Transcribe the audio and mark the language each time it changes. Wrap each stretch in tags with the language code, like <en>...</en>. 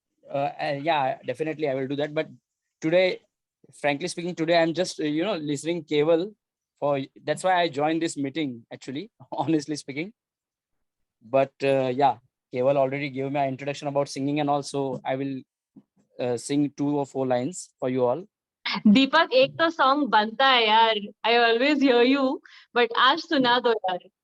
<en>Yeah, definitely I will do that. But today, frankly speaking, today I'm just listening Keval. That's why I joined this meeting, actually, honestly speaking. But yeah, Keval already gave me an introduction about singing, and also I will sing 2 or 4 lines for you all.</en> <hi>दीपक एक तो song बनता है यार.</hi> <en>I always hear you, but</en> <hi>आज सुना दो यार.</hi>